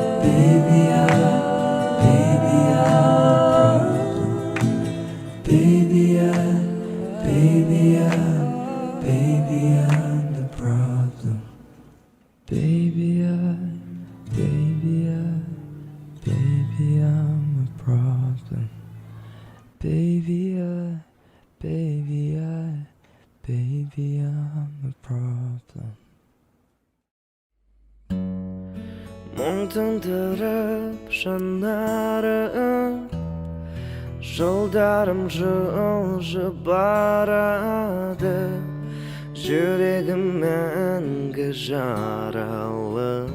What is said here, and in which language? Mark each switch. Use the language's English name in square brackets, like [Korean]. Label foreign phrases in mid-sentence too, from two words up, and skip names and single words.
[English] Baby, I'm the problem. Baby, I'm a problem. Baby, I'm a problem. [Kazakh] Мұңтың тұрып жанарым, жолдарым жылжы барады, жүрегім мәңгі жаралы.